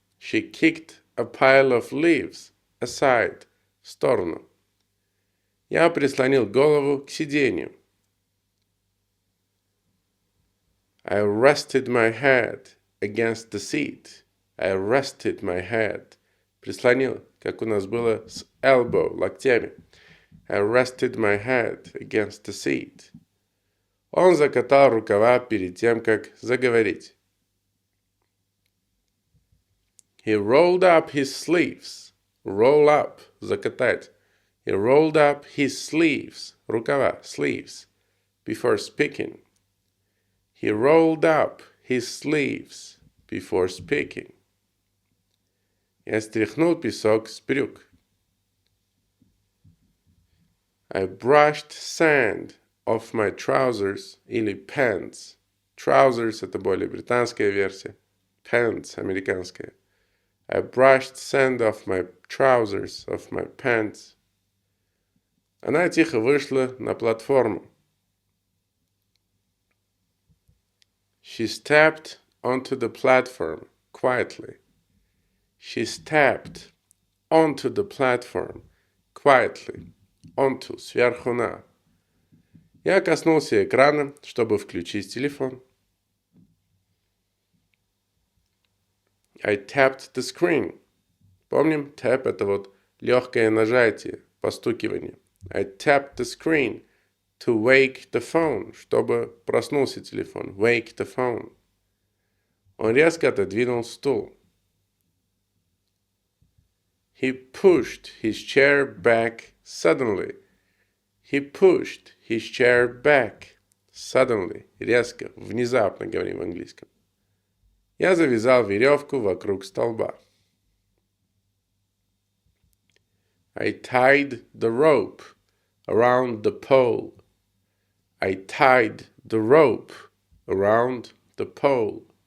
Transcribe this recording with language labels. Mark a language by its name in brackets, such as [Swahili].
[English] She kicked a pile of leaves aside. [Russian] В сторону. Я прислонил голову к сиденью. [English] I rested my head against the seat. I rested my head. [Russian] Прислонил, как у нас было с elbow, локтями. [English] I rested my head against the seat. [Russian] Он закатал рукава перед тем, как заговорить. [English] He rolled up his sleeves. Roll up, [Russian] закатать. [English] He rolled up his sleeves. [Russian] Рукава, [English] sleeves. Before speaking. He rolled up his sleeves before speaking. [Russian] Я стряхнул песок с брюк. [English] I brushed sand off my trousers или pants. [Russian] Trousers – это более британская версия. [English] Pants – американская. I brushed sand off my trousers, off my pants. [Russian] Она тихо вышла на платформу. [English] She stepped onto the platform quietly. She stepped onto the platform quietly. [Russian] Onto, сверху на. Я коснулся экрана, чтобы включить телефон. [English] I tapped the screen. [Russian] Помним, tap – это вот легкое нажатие, постукивание. [English] I tapped the screen to wake the phone, [Russian] чтобы проснулся телефон. [English] Wake the phone. [Russian] Он резко отодвинул стул. [English] He pushed his chair back suddenly. He pushed his chair back suddenly. [Russian] Резко, внезапно говорим в английском. Я завязал веревку вокруг столба. [English] I tied the rope around the pole. I tied the rope around the pole.